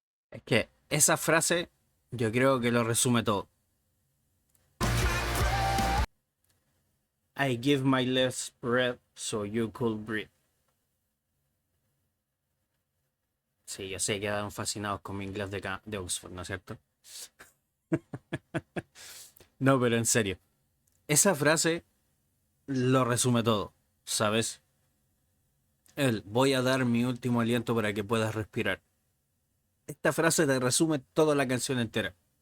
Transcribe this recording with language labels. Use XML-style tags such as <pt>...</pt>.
<es>Es que esa frase yo creo que lo resume todo.</es> <en>I give my last breath so you could breathe.</en> <es>Sí, yo sé que quedan fascinados con mi inglés de Oxford, ¿no es cierto? No, pero en serio. Esa frase lo resume todo, ¿sabes? El voy a dar mi último aliento para que puedas respirar. Esta frase te resume toda la canción entera.</es>